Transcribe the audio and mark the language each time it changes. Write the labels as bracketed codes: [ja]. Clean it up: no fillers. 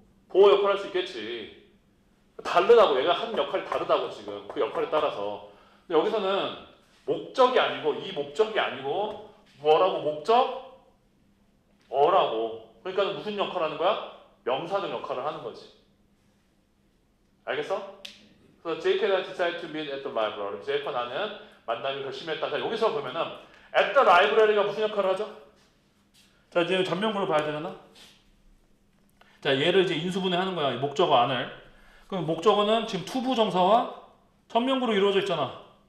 [ko] 보호 역할을 할 수 있겠지. 다르다고. 얘가 하는 역할이 다르다고 지금. 그 역할에 따라서. 근데 여기서는 목적이 아니고 이 목적이 아니고 뭐라고? 목적? 어라고. 그러니까 무슨 역할을 하는 거야? 명사적 역할을 하는 거지. 알겠어? [en] 그래서 Jake and I decided to meet at the library. [ko] 제이크와 나는 만나기로 결심했다. 자 여기서 보면은 [en] at the library [ko] 가 무슨 역할을 하죠? 자 이제 전면부를 봐야 되잖아. 자 얘를 이제 인수분해 하는 거야. 목적어 안을. 그럼 목적어는 지금 투부정사와 전면부로 이루어져 있잖아.